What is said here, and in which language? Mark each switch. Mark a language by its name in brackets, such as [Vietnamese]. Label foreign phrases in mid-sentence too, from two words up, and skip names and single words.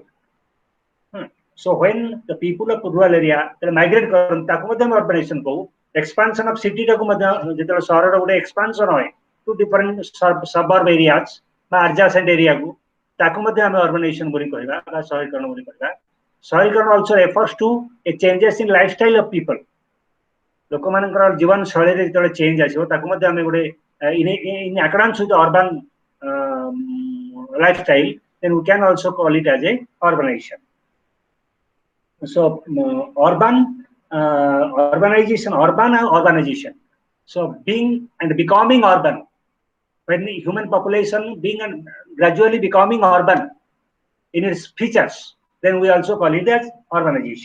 [English] So when the people of rural area migrate urbanization go, expansion of city expansion to different suburb areas adjacent area urbanization also refers to a changes in lifestyle of people. [Odia] ଲୋକମାନଙ୍କର ଜୀବନ ଶୈଳୀରେ ଯେତେବେଳେ ଚେଞ୍ଜ ଆସିବ ତାକୁ ମଧ୍ୟ ଆମେ ଗୋଟେ [English] in accordance with the urban lifestyle, then we can also call it as a urbanization. So urban and urbanization. So being and becoming urban, when the human population being and gradually becoming urban in its features, then we also call it as urbanization.